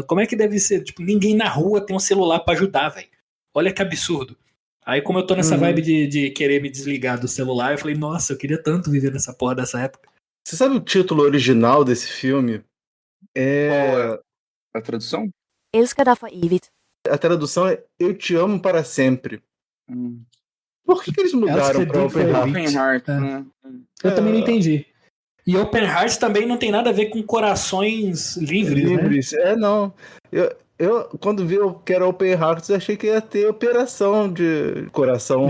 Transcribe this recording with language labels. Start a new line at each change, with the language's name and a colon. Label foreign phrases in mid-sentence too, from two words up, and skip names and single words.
Portuguese: Como é que deve ser? Tipo, ninguém na rua tem um celular pra ajudar, velho. Olha que absurdo. Aí, como eu tô nessa vibe de querer me desligar do celular, eu falei, nossa, eu queria tanto viver nessa porra dessa época. Você sabe o título original desse filme? Qual é a tradução? Elsker dig for evigt. A tradução é Eu Te Amo Para Sempre. Por que eles mudaram para Open Heart? Eu também não entendi. E Open Heart também não tem nada a ver com corações livres, né? Não. Eu quando vi que era Open Heart, eu achei que ia ter operação de coração.